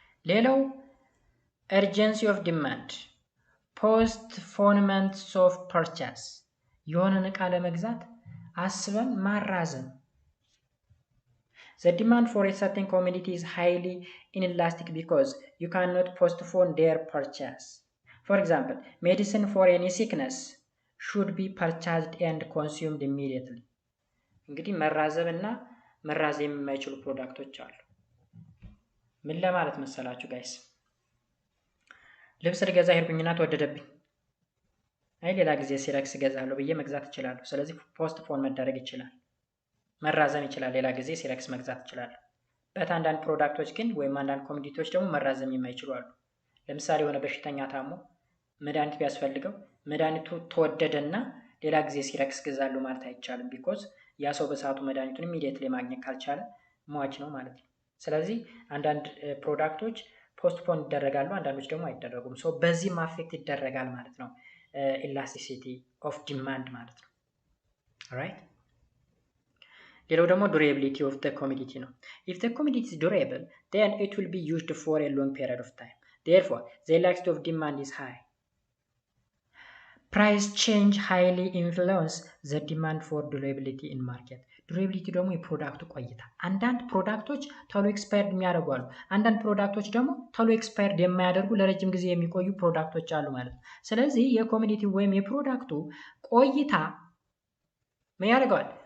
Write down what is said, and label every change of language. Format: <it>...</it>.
<en>ሌላው urgency of demand, postponement of purchase</en> <am>የሆነን ዕቃ ለመግዛት አስበን ማራዘም።</am> <en>The demand for a certain commodity is highly inelastic because you cannot postpone their purchase. For example, medicine for any sickness should be purchased and consumed immediately.</en> <am>እንግዲህ መራዘም እና መራዘም የማይችሉ ፕሮዳክቶች አሉ። ምን ለማለት መሰላችሁ ጋይስ? ልብስ ልገዛ ሄድኩኝና ተወደደብኝ። አይ ሌላ ጊዜ ሲረክስ ገዛለሁ ብዬ መግዛት እችላለሁ። ስለዚህ ፖስትፖን መደረግ ይችላል፣ መራዘም ይችላል። ሌላ ጊዜ ሲረክስ መግዛት እችላለሁ። አንዳንድ ፕሮዳክቶች ግን ወይም አንዳንድ ኮሞዲቲዎች ደግሞ መራዘም የማይችሉ አሉ። ለምሳሌ የሆነ በሽተኛ ታሞ መድኃኒት ቢያስፈልገው መድኃኒቱ ተወደደና ሌላ ጊዜ ሲረክስ ገዛሉ ማለት አይቻልም። ቢኮዝ ያ ሰው በሰዓቱ መድኃኒቱን ኢሚዲየትሊ ማግኘት ካልቻለ ሟች ነው ማለት ነው። ስለዚህ አንዳንድ ፕሮዳክቶች ፖስትፖን ይደረጋሉ፣ አንዳንዶች ደግሞ አይደረጉም። ሶ በዚህም አፌክት ይደረጋል ማለት ነው ኢላስቲሲቲ ኦፍ ዲማንድ ማለት ነው። ራይት። ሌላው ደግሞ ዱሬቢሊቲ ኦፍ ዘ ኮሚዲቲ ነው።</am> <en>ኢፍ ዘ ኮሚዲቲ ኢዝ ዱሬብል then it will be used for a long period of time. Therefore, the elasticity of demand is high. Price change highly influence the demand for durability in market.</en> <am>ዱሬቢሊቲ ደግሞ የፕሮዳክቱ ቆይታ። አንዳንድ ፕሮዳክቶች ቶሎ ኤክስፓየርድ የሚያደርጉ አሉ። አንዳንድ ፕሮዳክቶች ደግሞ ቶሎ ኤክስፓየርድ የማያደርጉ ለረጅም ጊዜ የሚቆዩ ፕሮዳክቶች አሉ ማለት ነው። ስለዚህ የኮሚዲቲ ወይም የፕሮዳክቱ ቆይታ ምን ያደርገዋል?</am>